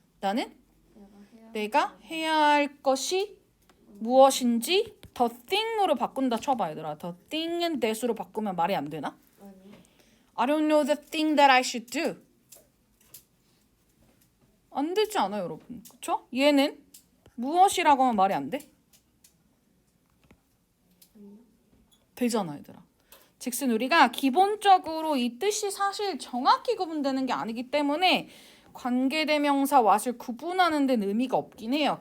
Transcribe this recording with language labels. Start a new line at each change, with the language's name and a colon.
Korean: 나는 내가 해야 할 것이 무엇인지 the thing으로 바꾼다 쳐봐 얘들아. the thing은 that으로 바꾸면 말이 안 되나?
English: I don't know the thing that I should do.
Korean: 안 되지 않아요 여러분. 그쵸? 얘는 무엇이라고 하면 말이 안 돼? 되잖아 얘들아. 즉슨 우리가 기본적으로 이 뜻이 사실 정확히 구분되는 게 아니기 때문에 관계대명사 what을 구분하는 데는 의미가 없긴 해요.